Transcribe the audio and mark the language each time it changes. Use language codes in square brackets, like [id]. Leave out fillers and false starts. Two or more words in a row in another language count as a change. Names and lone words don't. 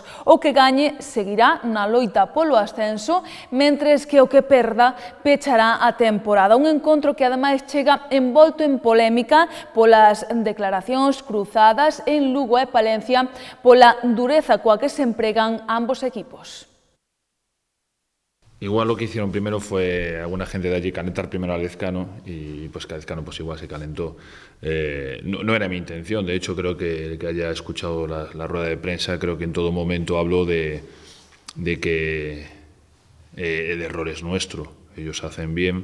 [gl] O que gañe seguirá na loita polo ascenso, mentres que o que perda pechará a temporada. Un encontro que ademais chega envolto en polémica polas declaracións cruzadas en Lugo e Palencia pola dureza coa que se empregan ambos equipos. [es] Igual lo que hicieron primero fue alguna gente de allí calentar primero a Lezcano y pues que Lezcano pues igual se calentó. No era mi intención, de hecho creo que el que haya escuchado la rueda de prensa creo que en todo momento habló de que el error es nuestro, ellos hacen bien.